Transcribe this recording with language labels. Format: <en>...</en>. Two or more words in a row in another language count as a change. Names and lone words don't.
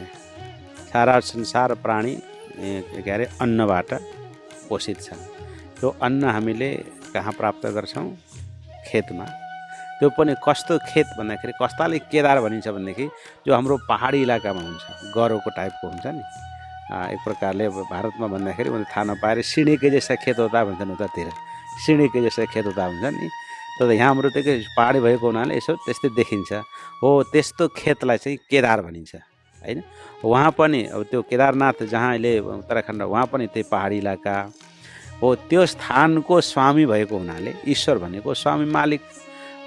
<ne>सारा संसार प्राणी के अरे अन्नबाट पोषित छन्। त्यो अन्न हामीले कहाँ प्राप्त गर्छौँ? खेतमा। त्यो पनि कस्तो खेत भन्दाखेरि कस्ताले केदार भनिन्छ भनेदेखि जो हाम्रो पहाडी इलाकामा हुन्छ, गह्रोको टाइपको हुन्छ नि। एक प्रकारले अब भारतमा भन्दाखेरि मैले थाहा नपाएर</ne> <hi>सिँढी के जैसा खेत होता</hi> <ne>भन्छन् उतातिर,</ne> <hi>सिँढी के जैसा खेत होता</hi> <ne>हुन्छ नि। तर यहाँ हाम्रो त्यो पहाडी भएको हुनाले यसो त्यस्तै देखिन्छ। हो, त्यस्तो खेतलाई चाहिँ केदार भनिन्छ होइन। वहाँ पनि अब त्यो केदारनाथ जहाँ अहिले उत्तराखण्ड, वहाँ पनि त्यही पहाडी इलाका हो। त्यो स्थानको स्वामी भएको हुनाले ईश्वर भनेको स्वामी मालिक हो।</ne>